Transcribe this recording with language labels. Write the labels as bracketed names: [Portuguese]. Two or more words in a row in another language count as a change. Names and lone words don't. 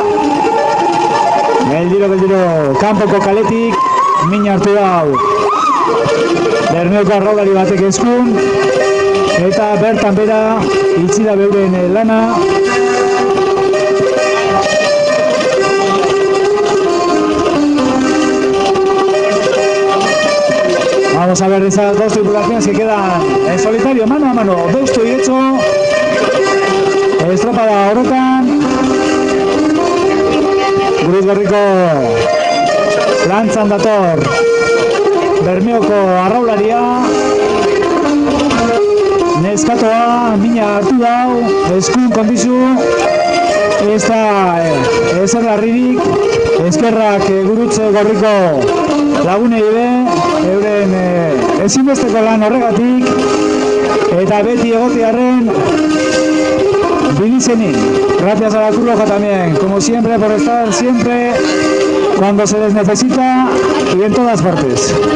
[Basque] Geldiro, kanpoko kaletik, min hartu dau Bermeoko arraulari batek eskun, eta bertan bera itxi da beuren lana. [Spanish] Vamos a ver esas dos tripulaciones que quedan en solitario, mano a mano. [Basque] Deusto y Getxo, estropada horretan. Gurutz gorriko lantzan dator Bermeoko arraularia. Neskatoa mina hartu dau, eskun kondizu. Ez da ezer larririk, eskerrak Gurutz gorriko lagunei be, euren ezinbesteko lan horregatik, eta beti egotearren bilizenin. [Spanish] Gracias a la Cruz Roja también, como siempre, por estar siempre cuando se les necesita y en todas partes.